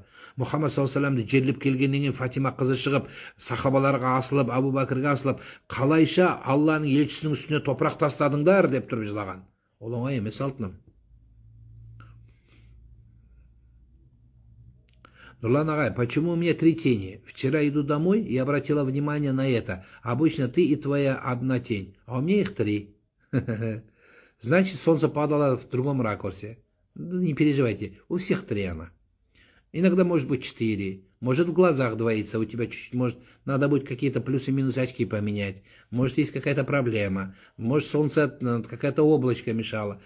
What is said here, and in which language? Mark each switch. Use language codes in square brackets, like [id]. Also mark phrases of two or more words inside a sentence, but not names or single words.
[kk] Мұхаммед [ar] صلى الله عليه وسلم [kk] жерлеп келгеннен кейін Фатима қызы шығып, сахабаларға асылып, Абу Бәкірге асылып, қалайша Алланың елшісінің үстіне топырақ тастадыңдар деп тұрып жылаған. Ол оңай емес алтыным. Нурлан агай, [ru] почему у меня 3 тени? Вчера иду домой и обратила внимание на это. Обычно ты и твоя одна тень, а у меня их 3. Значит, солнце падало в другом ракурсе. Не переживайте, у всех 3 она. Иногда может быть 4, может в глазах двоится, у тебя чуть-чуть, может, надо будет какие-то плюсы-минусы очки поменять, может, есть какая-то проблема, может, солнце, какая-то облачко мешало.